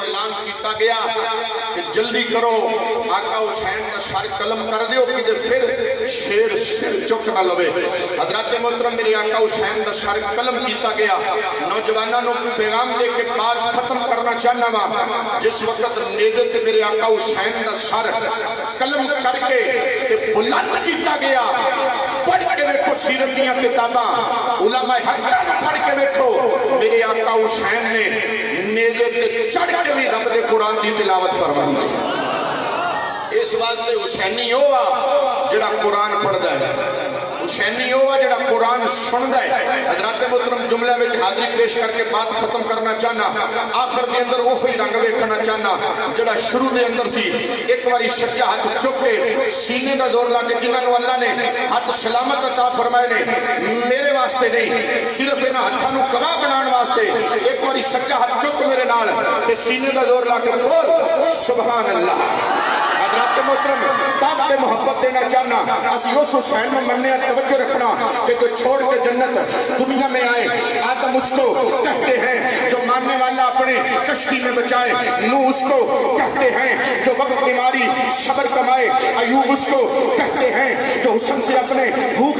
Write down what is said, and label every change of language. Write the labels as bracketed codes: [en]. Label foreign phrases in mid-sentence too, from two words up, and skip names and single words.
[pa] اعلان کیتا گیا کہ جلدی کرو آقا حسین دا سر قلم کر دیو کہ پھر شیر سر چک نہ لوے حضرات محترم میرے آقا حسین دا سر قلم کیتا گیا نوجوانوں کو پیغام دے کے بات ختم کرنا چاہنا وا جس وقت نیزے تے میرے آقا حسین دا سر قلم کر کے تے بلند کیتا گیا پڑھ کے ویکھو سیرت دیاں کتاباں علماء حق پڑھ کے ویکھو میرے آقا حسین نے نیزے تے چڑھ کے بھی رب دے قرآن دی تلاوت فرمائی اس واسطے حسینی ہوا جڑا قرآن پڑھدا ہے حسینی ہوا جڑا قرآن سندا ہے حضرات محترم جملہ میں حاضری پیش کر کے بات ختم کرنا چاہنا آخر کے اندر وہی رنگ ویکھنا چاہنا جڑا شروع دے اندر سی ایک باری سچا ہاتھ چک کے سینے دا زور لا کے جنہاں نو اللہ نے ہاتھ سلامت عطا فرمائے نے میرے واسطے نہیں صرف انہاں ہتھاں نو گواہ بنان واسطے ایک باری سچا ہاتھ چک میرے نال تے سینے دا زور لا کے بول [ar] سبحان اللہ [pa] حضرات محترم دعوت محبت دینا چاہنا اسی اس حسین میں مننے توجہ رکھنا [ur] کہ جو چھوڑ کے جنت دنیا میں آئے آدم اس کو کہتے ہیں جو ماننے والا اپنے کشتی میں بچائے نوح اس کو کہتے ہیں جو وقت بیماری صبر کمائے ایوب اس کو کہتے ہیں جو حسن سے اپنے بھوک